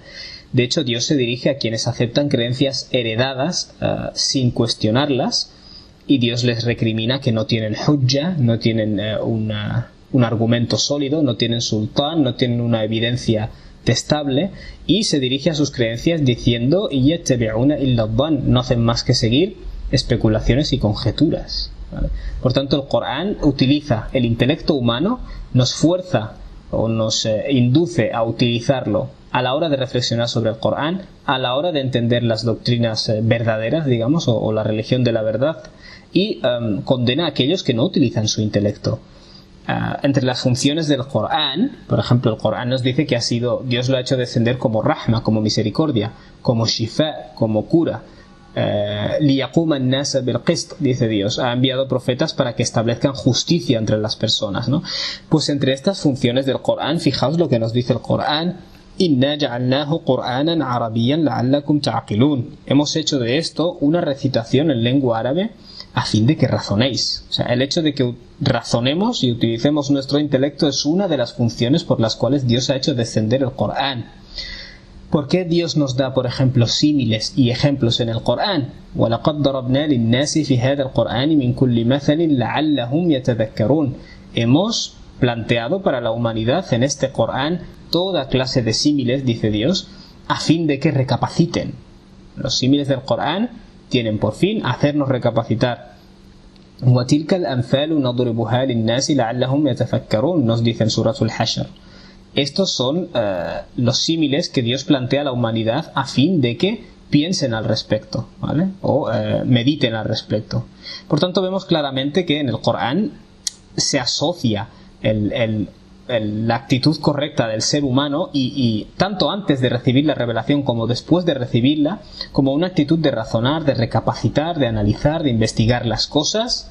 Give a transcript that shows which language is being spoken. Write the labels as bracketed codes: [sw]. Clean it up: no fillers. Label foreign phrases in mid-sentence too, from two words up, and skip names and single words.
[es] De hecho, Dios se dirige a quienes aceptan creencias heredadas sin cuestionarlas, y Dios les recrimina que no tienen hujja, no tienen un argumento sólido, no tienen sultán, no tienen una evidencia testable, y se dirige a sus creencias diciendo: [ar] يتبعون إلا الظن, [es] no hacen más que seguir especulaciones y conjeturas, ¿vale? Por tanto, el Corán utiliza el intelecto humano, nos fuerza o nos induce a utilizarlo a la hora de reflexionar sobre el Corán, a la hora de entender las doctrinas verdaderas, digamos, o la religión de la verdad, y condena a aquellos que no utilizan su intelecto. Entre las funciones del Corán, por ejemplo, el Corán nos dice que Dios lo ha hecho descender como rahma, como misericordia, como shifa, como cura. [ar] لِيَقُومَ النَّاسَ بِالْقِسْطِ, [es] dice Dios, ha enviado profetas para que establezcan justicia entre las personas, ¿no? Pues entre estas funciones del Corán, fijaos lo que nos dice el Corán: [ar] إِنَّا جَعَلْنَاهُ قُرْآنًا عَرَبِيًّا لَعَلَّكُمْ تَعْقِلُونَ. [es] Hemos hecho de esto una recitación en lengua árabe a fin de que razonéis. O sea, el hecho de que razonemos y utilicemos nuestro intelecto es una de las funciones por las cuales Dios ha hecho descender el Corán. ¿Por qué Dios nos da, por ejemplo, símiles y ejemplos en el Corán? [ar] وَلَقَدْ ضَرَبْنَا لِلنَّاسِ فِي هَذَا الْقُرْآنِ مِنْ كُلِّ مَثَلٍ لَعَلَّهُمْ يَتَذَكَّرُونَ. [es] Hemos planteado para la humanidad en este Corán toda clase de símiles, dice Dios, a fin de que recapaciten. Los símiles del Corán tienen por fin hacernos recapacitar. [ar] وَتِلْكَ الْأَمْثَالُ نَضْرِبُهَا لِلنَّاسِ لَعَلَّهُمْ يَتَفَكَّرُونَ, [es] nos dice en Suratul Hashr. Estos son los símiles que Dios plantea a la humanidad a fin de que piensen al respecto, ¿vale? O mediten al respecto. Por tanto, vemos claramente que en el Corán se asocia la actitud correcta del ser humano y tanto antes de recibir la revelación como después de recibirla, como una actitud de razonar, de recapacitar, de analizar, de investigar las cosas.